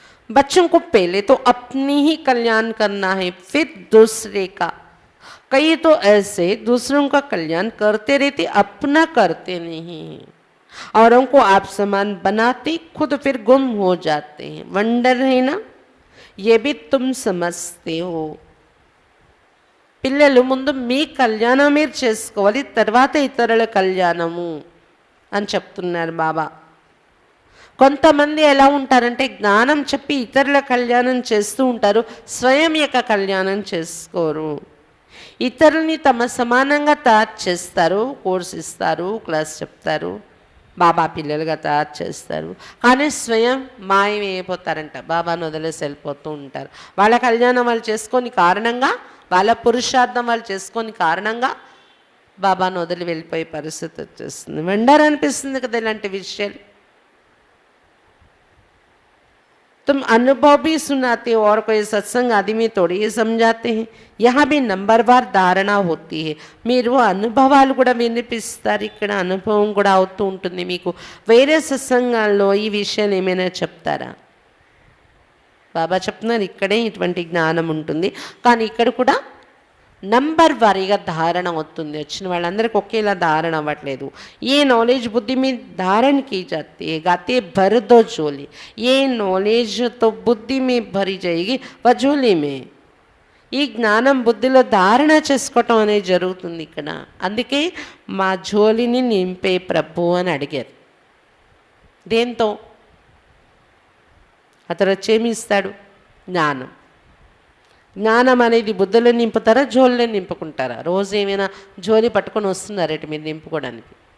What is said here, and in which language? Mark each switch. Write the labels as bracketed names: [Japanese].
[Hindi] बच्चों को पहले तो अपनी ही कल्याण करना है, फिर दूसरे का. कई तो ऐसे दूसरों का कल्याण करते रहते, अपना करते नहीं हैं. औरों को आप समान बनाते, खुद फिर गुम हो जाते हैं. वंडर है ना, ये भी तुम समझते हो. [Telugu] పిల్లలు ముందు మీ కళ్యాణం మీరు చేసుకోవాలి, తర్వాత ఇతరుల కళ్యాణము అని చెప్తున్నారు బాబా. కొంతమంది ఎలా ఉంటారంటే జ్ఞానం చెప్పి ఇతరుల కళ్యాణం చేస్తూ ఉంటారు, స్వయం యొక్క కళ్యాణం చేసుకోరు. ఇతరుల్ని తమ సమానంగా తయారు చేస్తారు, కోర్స్ ఇస్తారు, క్లాస్ చెప్తారు, బాబా పిల్లలుగా తయారు చేస్తారు. కానీ స్వయం మాయమైపోతారంట, బాబాను వదిలేసి వెళ్ళిపోతూ ఉంటారు. వాళ్ళ కళ్యాణం వాళ్ళు చేసుకొని కారణంగా, వాళ్ళ పురుషార్థం వాళ్ళు చేసుకొని కారణంగా బాబాను వదిలి వెళ్ళిపోయే పరిస్థితి వచ్చేస్తుంది. వెండర్ అనిపిస్తుంది కదా ఇలాంటి విషయాలు. [Hindi] तुम अनुभव भी सुनाते हो और कोई सत्संग आदि में थोड़ी ये समझाते हैं. यहाँ भी नंबरवार धारणा होती है. [Telugu] మీరు అనుభవాలు కూడా వినిపిస్తారు, ఇక్కడ అనుభవం కూడా అవుతూ ఉంటుంది మీకు. వేరే సత్సంగాల్లో ఈ విషయాలు ఏమైనా చెప్తారా? బాబా చెప్తున్నారు ఇక్కడే ఇటువంటి జ్ఞానం ఉంటుంది, కానీ ఇక్కడ కూడా నంబర్ వారీగా ధారణ అవుతుంది. వచ్చిన వాళ్ళందరికీ ఒకేలా ధారణ అవ్వట్లేదు. [Hindi] ఏ నాలెడ్జ్ बुद्धि में धारण की जाती है, गाते भर दो झोली. ये नॉलेज तो बुद्धि में भरी जाएगी वह झोली में. [Telugu] ఈ జ్ఞానం బుద్ధిలో ధారణ చేసుకోవటం అనేది జరుగుతుంది ఇక్కడ. అందుకే మా జోలిని నింపే ప్రభు అని అడిగారు. దేంతో? అతను వచ్చేమి ఇస్తాడు? జ్ఞానం. జ్ఞానం అనేది బుద్ధులో నింపుతారా, జోలిలో నింపుకుంటారా? రోజు ఏమైనా జోలి పట్టుకొని వస్తున్నారట మీరు నింపుకోవడానికి?